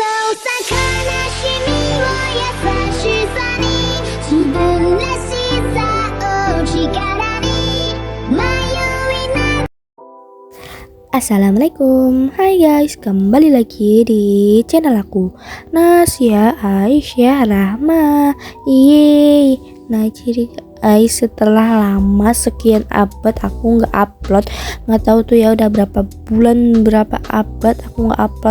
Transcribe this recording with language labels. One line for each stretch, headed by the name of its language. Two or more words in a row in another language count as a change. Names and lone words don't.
Japanese: さ悲しみを優しさに自分らしさを力に迷いな。
Indonesian: Assalamualaikum, hai guys, kembali lagi di channel aku, Nasya Aisyah Rahma. Yeay. Nah jadi guys, setelah lama sekian abad aku nggak upload, nggak tahu tuh ya udah berapa bulan, berapa abad aku nggak upload.